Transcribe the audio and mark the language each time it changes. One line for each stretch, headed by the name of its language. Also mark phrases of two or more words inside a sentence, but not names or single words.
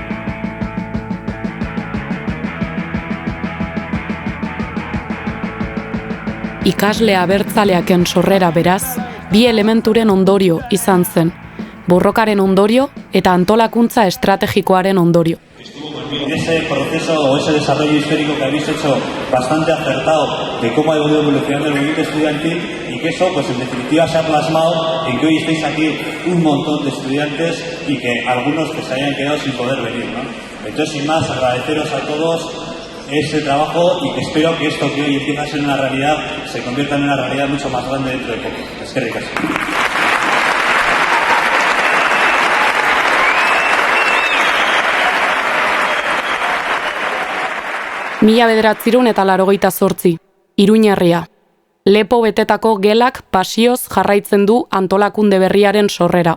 Basque: Ikasle abertzaleaken sorrera beraz, bi elementuren ondorio izan zen, borrokaren ondorio eta antolakuntza estrategikoaren ondorio.
Spanish: Ese proceso o ese desarrollo histórico que habéis hecho bastante acertado de cómo ha ido evolucionando el movimiento estudiantil y que eso, pues en definitiva, se ha plasmado en que hoy estéis aquí un montón de estudiantes y que algunos que se hayan quedado sin poder venir, ¿no? Entonces, sin más, agradeceros a todos ese trabajo y que espero que esto que hoy empieza a ser una realidad se convierta en una realidad mucho más grande dentro de poco.
Basque: Eskerrik asko. Mila 1988, Iruñerria. Lepo betetako gelak pasioz jarraitzen du antolakunde berriaren sorrera.